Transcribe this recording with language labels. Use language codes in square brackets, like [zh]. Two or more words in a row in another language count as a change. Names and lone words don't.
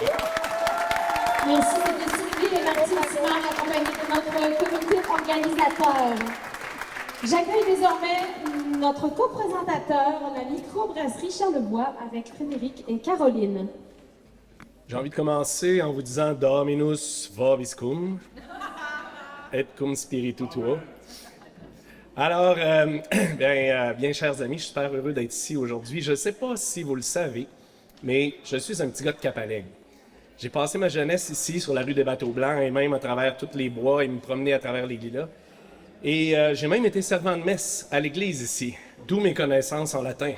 [fr] Merci, c'était Sylvie et Mathilde Simard, accompagnée de notre comité organisateur. J'accueille désormais notre coprésentateur, la microbrasserie Charlevoix, avec Frédéric et Caroline. J'ai envie de commencer en vous disant [la] Dominus vobiscum, et cum spiritu tuo. [fr] Alors, bien chers amis, je suis super heureux d'être ici aujourd'hui. Je ne sais pas si vous le savez, mais je suis un petit gars de Capalègue. J'ai passé ma jeunesse ici, sur la rue des Bateaux-Blancs, et même à travers tous les bois, et me promener à travers les lilas. Et j'ai même été servant de messe à l'église ici, d'où mes connaissances en latin.